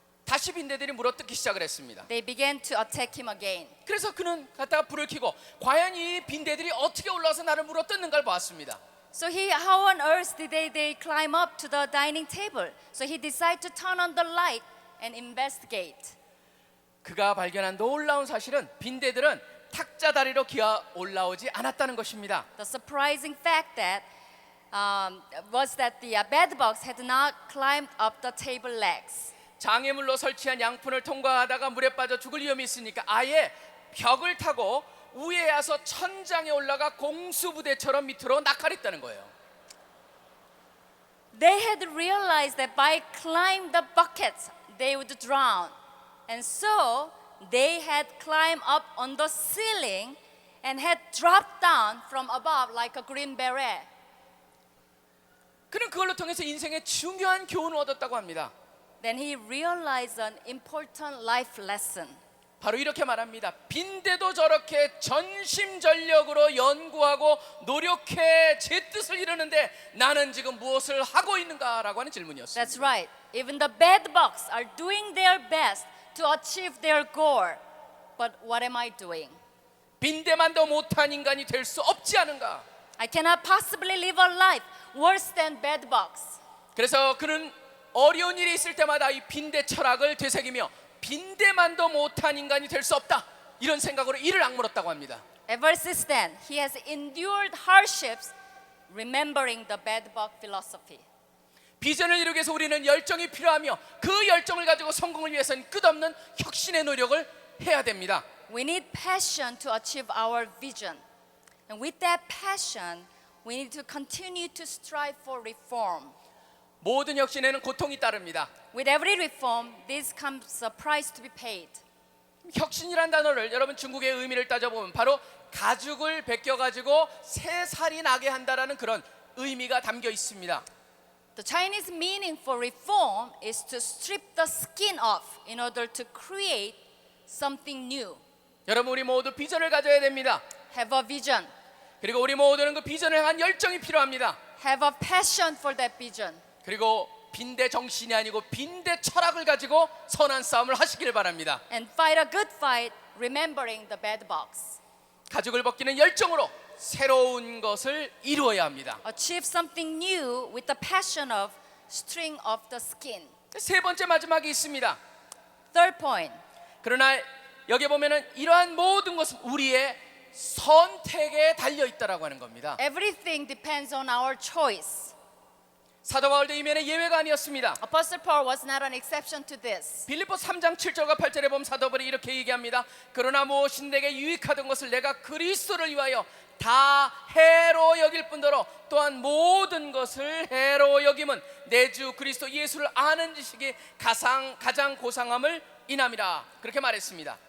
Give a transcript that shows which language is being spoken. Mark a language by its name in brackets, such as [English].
[Korean] 다시 빈대들이 물어뜯기 시작을 했습니다. [English] They began to attack him again. [Korean] 그래서 그는 갖다가 불을 켜고 과연 이 빈대들이 어떻게 올라와서 나를 물어뜯는 걸 보았습니다. [English] So how on earth did they climb up to the dining table? So he decided to turn on the light and investigate. [Korean] 그가 발견한 놀라운 사실은 빈대들은 탁자 다리로 기어 올라오지 않았다는 것입니다. [English] The surprising fact that was that the bedbugs had not climbed up the table legs. [Korean] 장애물로 설치한 양푼을 통과하다가 물에 빠져 죽을 위험이 있으니까 아예 벽을 타고 위에 와서 천장에 올라가 공수부대처럼 밑으로 낙하했다는 거예요. [English] They had realized that by climbing the buckets, they would drown. And so they had climbed up on the ceiling and had dropped down from above like a green beret. [Korean] 그는 그걸로 통해서 인생의 중요한 교훈을 얻었다고 합니다. [English] Then he realized an important life lesson. [Korean] 바로 이렇게 말합니다. 빈대도 저렇게 전심전력으로 연구하고 노력해 제 뜻을 이루는데 나는 지금 무엇을 하고 있는가라고 하는 질문이었습니다. [English] That's right. Even the bedbugs are doing their best to achieve their goal. But what am I doing? [Korean] 빈대만도 못한 인간이 될 수 없지 않은가? [English] I cannot possibly live a life worse than bedbugs. [Korean] 그래서 그는 어려운 일이 있을 때마다 이 빈대 철학을 되새기며 빈대만도 못한 인간이 될 수 없다 이런 생각으로 이를 악물었다고 합니다. [English] Ever since then, he has endured hardships remembering the bedbug philosophy. [Korean] 비전을 이루기 위해서 우리는 열정이 필요하며 그 열정을 가지고 성공을 위해서는 끝없는 혁신의 노력을 해야 됩니다. [English] We need passion to achieve our vision. And with that passion, we need to continue to strive for reform. [Korean] 모든 혁신에는 고통이 따릅니다. [English] With every reform, this comes a price to be paid. [Korean] 혁신이란 단어를 여러분 중국의 의미를 따져보면 바로 가죽을 벗겨가지고 새 살이 나게 한다라는 그런 의미가 담겨 있습니다. [English] The Chinese meaning for reform is to strip the skin off in order to create something new. [Korean] 여러분 우리 모두 비전을 가져야 됩니다. [English] Have a vision. [Korean] 그리고 우리 모두는 그 비전을 향한 열정이 필요합니다. [English] Have a passion for that vision. [Korean] 그리고 빈대 정신이 아니고 빈대 철학을 가지고 선한 싸움을 하시길 바랍니다. [English] And fight a good fight, remembering the bad bugs. [Korean] 가죽을 벗기는 열정으로 새로운 것을 이루어야 합니다. [English] Achieve something new with the passion of string off the skin. [Korean] 세 번째 마지막이 있습니다. [English] Third point. [Korean] 그러나 여기 보면은 이러한 모든 것은 우리의 선택에 달려 있다라고 하는 겁니다. [English] Everything depends on our choice. [Korean] 사도 바울도 이면에 예외가 아니었습니다. [English] Apostle Paul was not an exception to this. [Korean] 빌립보 3장 7절과 8절에 보면 사도 바울이 이렇게 얘기합니다. 그러나 무엇이 내게 유익하던 것을 내가 그리스도를 위하여 다 해로 여길 뿐더러 또한 모든 것을 해로 여김은 내 주 그리스도 예수를 아는 지식이 가장 고상함을 인함이라 그렇게 말했습니다.